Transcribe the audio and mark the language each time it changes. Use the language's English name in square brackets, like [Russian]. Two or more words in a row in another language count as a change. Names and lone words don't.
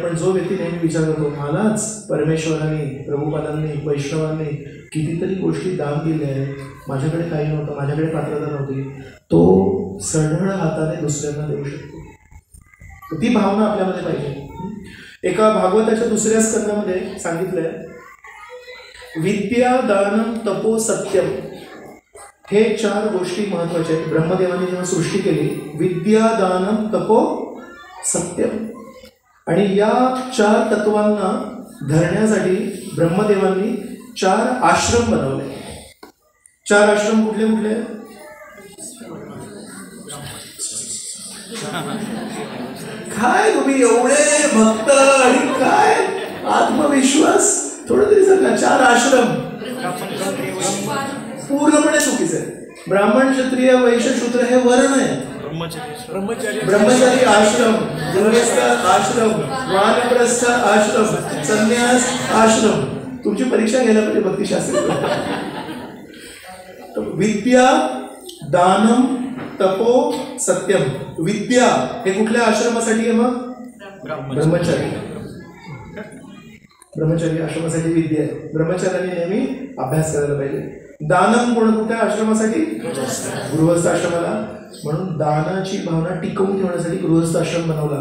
[Marathi] पण जो व्यक्ती नेहमी विचार करतो मलाच परमेश्वरांनी, प्रभुपादांनी, वैष्णवांनी कितीतरी गोष्टी दान दिल्या आहेत, माझ्याकडे काही नव्हतं, माझ्याकडे पात्रता नव्हती, तो सढळ हाताने दुसऱ्यांना देऊ शकतो. तर ती भावना आपल्यामध्ये पाहिजे. एका भागवताच्या 2ऱ्या स्कंदामध्ये सांगितलंय [Sanskrit] विद्या दानम तपो सत्यम. [Marathi] हे 4 गोष्टी महत्वाच्या आहेत. ब्रह्मदेवाने जेव्हा सृष्टी केली, [Sanskrit] विद्या दानम तपो सत्यम, [Marathi] आणि या 4 तत्वांना धरण्यासाठी ब्रह्मदेवांनी 4 आश्रम बनवले. 4 आश्रम कुठले कुठले, काय तुम्ही एवढे भक्त आणि काय आत्मविश्वास, थोडं तरी सांगा. 4 आश्रम पूर्णपणे चुकीचे आहे. ब्राह्मण, क्षत्रिय, वैश्य, शूद्र हे वर्ण आहेत. ब्रह्मचारी आश्रम, गृहस्थ आश्रम, वानप्रस्थ आश्रम, संन्यास आश्रम. तुमची परीक्षा घ्यायला पाहिजे भक्तिशास्त्री. [Sanskrit] विद्या, दानम, तपो, सत्यम. [Marathi] विद्या हे कुठल्या आश्रमासाठी आहे मग? ब्रह्मचारी. ब्रह्मचारी आश्रमासाठी विद्या आहे. ब्रह्मचार्याने नेहमी अभ्यास करायला पाहिजे. दानम कुठल्या आश्रमासाठी? गृहस्थ आश्रमाला. म्हणून दानाची भावना टिकवून ठेवण्यासाठी गृहस्थ आश्रम बनवला.